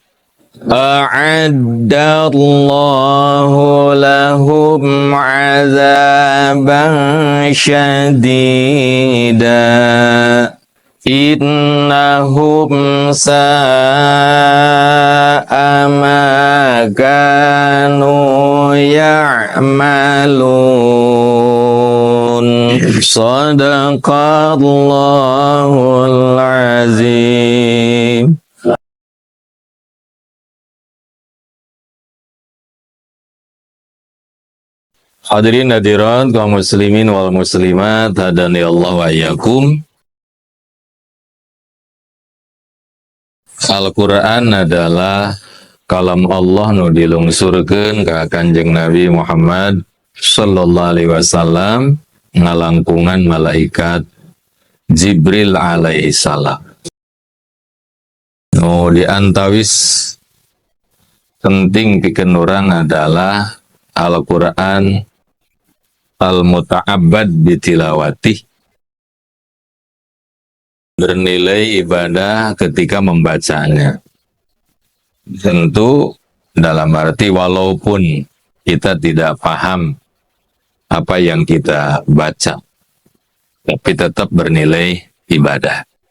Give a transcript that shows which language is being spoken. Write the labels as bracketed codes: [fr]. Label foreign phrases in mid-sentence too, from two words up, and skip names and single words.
[ar] أعد الله لهم عذابا شديدا إنهم ساء ما كانوا يعملون صدق الله العظيم. حاضرين حاضرات قوم المسلمين والمسلمات هدانا الله وإياكم. [su] Al-Quran adalah kalam Allah nu dilungsurkeun ka Kanjeng Nabi Muhammad [ar] صلى الله عليه وسلم [su] ngalangkungan malaikat Jibril [ar] عليه السلام. [su] Nu diantawis penting pikeun urang adalah Al-Quran [ar] المتعبد بتلاوته, [id] bernilai ibadah ketika membacanya. Tentu dalam arti walaupun kita tidak paham apa yang kita baca, tapi tetap bernilai ibadah.